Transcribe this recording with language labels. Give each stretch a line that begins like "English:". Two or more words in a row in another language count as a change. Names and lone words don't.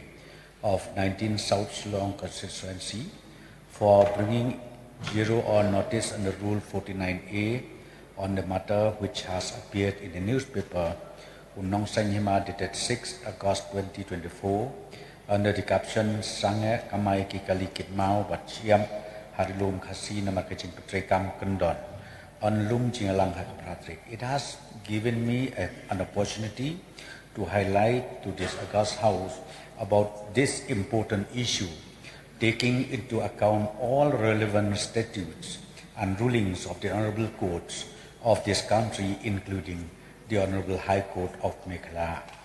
English: of 19 South Shillong constituency, for bringing zero hour notice under Rule 49A on the matter which has appeared in the newspaper Unong Sanghima dated 6 August 2024 under the caption Sange Kamai Kikali Kitmau Bachiam Harilum Khasi Namakaching Petrekam Kundon on Lum Jingalang Hakapratrik. It has given me an opportunity to highlight to this August House about this important issue, taking into account all relevant statutes and rulings of the honorable courts of this country, including the Honorable High Court of Meghalaya.